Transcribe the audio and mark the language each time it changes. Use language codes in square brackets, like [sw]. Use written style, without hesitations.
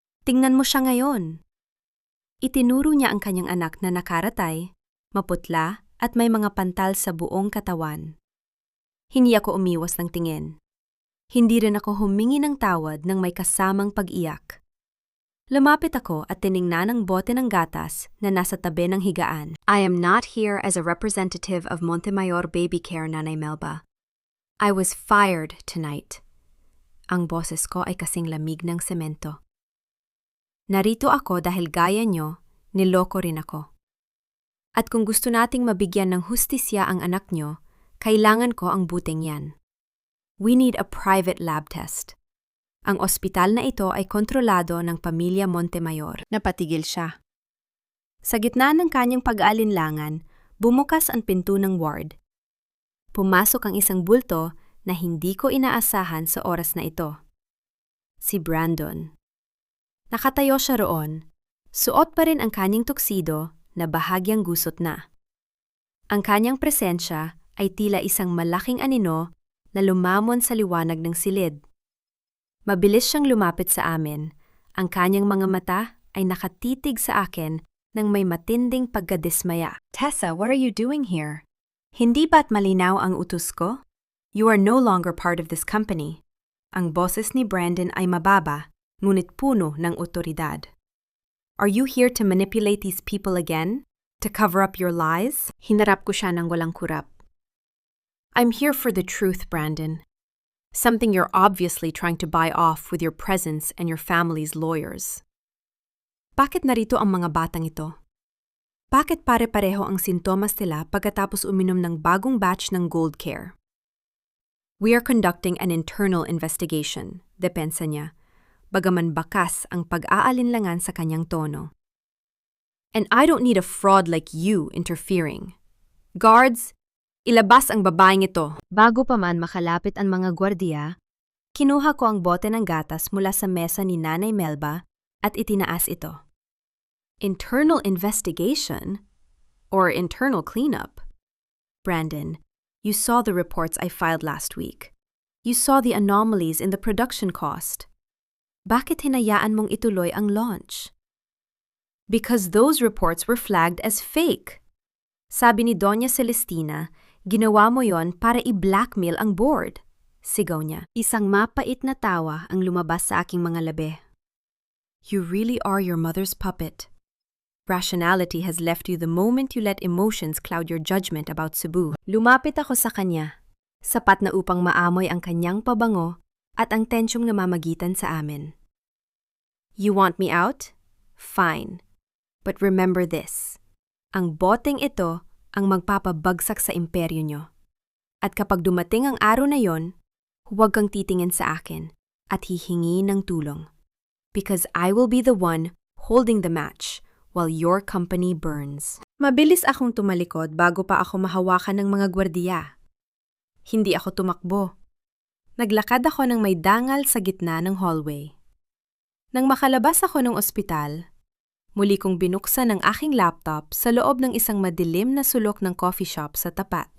[tl] Tingnan mo siya ngayon. Itinuro niya ang kanyang anak na nakaratay, maputla at may mga pantal sa buong katawan. Hindi ako umiwas ng tingin. Hindi rin ako humingi ng tawad ng may kasamang pag-iyak. Lumapit ako at tiningnan ang bote ng gatas na nasa tabi ng higaan. [en] I am not here as a representative of Montemayor Baby Care, Nanay Melba. I was fired tonight. [tl] Ang boses ko ay kasing lamig ng semento. Narito ako dahil gaya nyo, niloko rin ako. At kung gusto nating mabigyan ng hustisya ang anak nyo, kailangan ko ang buting yan. [en] We need a private lab test. [tl] Ang ospital na ito ay kontrolado ng pamilya Montemayor. Napatigil siya. Sa gitna ng kanyang pag-aalinlangan, bumukas ang pinto ng ward. Pumasok ang isang bulto na hindi ko inaasahan sa oras na ito. Si Brandon. Nakatayo siya roon. Suot pa rin ang kanyang tuksido na bahagyang gusot na. Ang kanyang presensya ay tila isang malaking anino na lumamon sa liwanag ng silid. Mabilis siyang lumapit sa amin. Ang kanyang mga mata ay nakatitig sa akin nang may matinding pagkadismaya. [en] Tessa, what are you doing here? [tl] Hindi ba't malinaw ang utos ko? [en] You are no longer part of this company. [tl] Ang boses ni Brandon ay mababa, ngunit puno ng otoridad. [en] Are you here to manipulate these people again? To cover up your lies? [tl] Hinarap ko siya ng walang kurap. [en] I'm here for the truth, Brandon. Something you're obviously trying to buy off with your presence and your family's lawyers. [tl] Bakit narito ang mga batang ito? Bakit pare-pareho ang sintomas nila pagkatapos uminom ng bagong batch ng Gold Care? [en] We are conducting an internal investigation, [tl] depensa niya, bagaman bakas ang pag-aalinlangan sa kanyang tono. [en] And I don't need a fraud like you interfering. [tl] Guards, ilabas ang babaeng ito. Bago pa man makalapit ang mga gwardiya, kinuha ko ang bote ng gatas mula sa mesa ni Nanay Melba at itinaas ito. [en] Internal investigation? Or internal cleanup? Brandon, you saw the reports I filed last week. You saw the anomalies in the production cost. [tl] Bakit hinayaan mong ituloy ang launch? [en] Because those reports were flagged as fake. [tl] Sabi ni Doña Celestina, ginawa mo yon para i-blackmail ang board. Sigaw niya. Isang mapait na tawa ang lumabas sa aking mga labi. [en] You really are your mother's puppet. Rationality has left you the moment you let emotions cloud your judgment about Cebu. [tl] Lumapit ako sa kanya, sapat na upang maamoy ang kanyang pabango at ang tensyong namamagitan sa amin. [en] You want me out? Fine. But remember this. [tl] Ang boteng ito ang magpapabagsak sa imperyo nyo. At kapag dumating ang araw na yon, huwag kang titingin sa akin at hihingi ng tulong. [en] Because I will be the one holding the match while your company burns. [tl] Mabilis akong tumalikod bago pa ako mahawakan ng mga gwardiya. Hindi ako tumakbo. Naglakad ako ng may dangal sa gitna ng hallway. Nang makalabas ako ng ospital, muli kong binuksan ang aking laptop sa loob ng isang madilim na sulok ng coffee shop sa tapat.